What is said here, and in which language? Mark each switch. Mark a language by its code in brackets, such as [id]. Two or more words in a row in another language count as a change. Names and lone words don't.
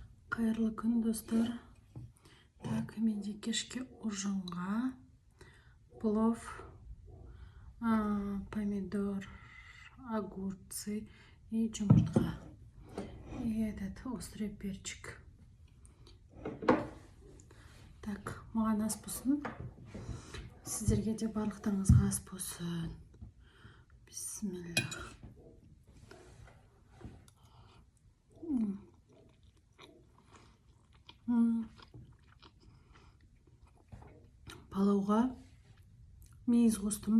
[kk] Қайырлы күн, достар. Так, менде кешке ужинға плов, помидор, [ru] огурцы и [kk] жұмыртқа. [ru] И этот острый перчик. Так, [kk] маған ас болсын. Сіздерге де барлықтарыңызға ас болсын. Бисмиллах. Палауға мейіз қостым.